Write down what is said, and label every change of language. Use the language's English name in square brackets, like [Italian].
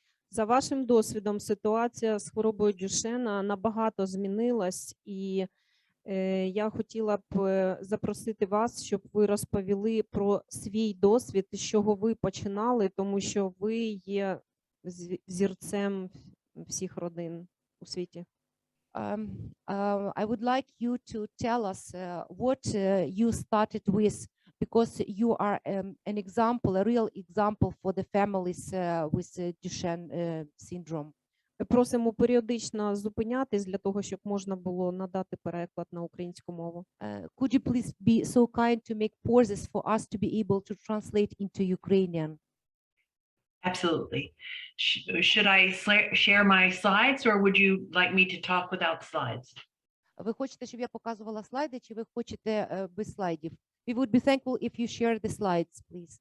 [Ukrainian] За вашим досвідом, ситуація з хворобою Дюшенна набагато змінилась, і я хотіла б запросити вас, щоб ви розповіли про свій досвід, з чого ви починали, тому що ви є взірцем всіх родин у світі. [English] I would like you to tell us what you started with, because you are an example, a real example for the families with Duchenne syndrome. [Ukrainian] Просимо періодично зупинятись для того, щоб можна було надати переклад на українську мову. [English] Could you please be so kind to make pauses for us to be able to translate into Ukrainian? Absolutely. Should I share my slides or would you like me to talk without slides? [Ukrainian] Ви хочете, щоб я показувала слайди, чи ви хочете без слайдів? [English] We would be thankful if you share the slides, please.